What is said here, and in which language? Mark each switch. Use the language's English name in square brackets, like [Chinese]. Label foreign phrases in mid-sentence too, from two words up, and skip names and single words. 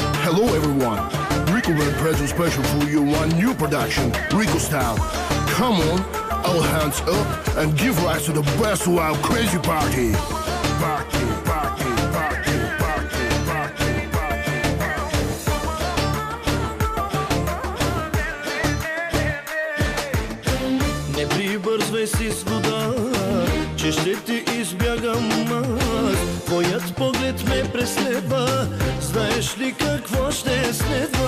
[English] Hello everyone, Rico will present special for you one new production, Rico Style. Come on, all hands up and give rise to the best wild crazy party. Party, party, party, party, party, party. [Bulgarian] Не прибързвай си с вода, че ще ти избягам аз. Твоят поглед ме преследва, знаеш ли какво ще следва?